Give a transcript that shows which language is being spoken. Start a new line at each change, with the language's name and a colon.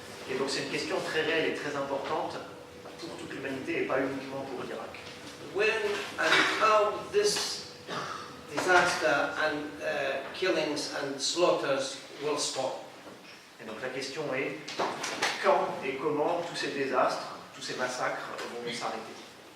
French: Et donc c'est une question très réelle et très importante pour toute l'humanité et pas uniquement pour l'Irak.
English: When and how this disaster and killings and slaughters will stop?
French: Et donc la question est quand et comment tous ces désastres, tous ces massacres vont s'arrêter.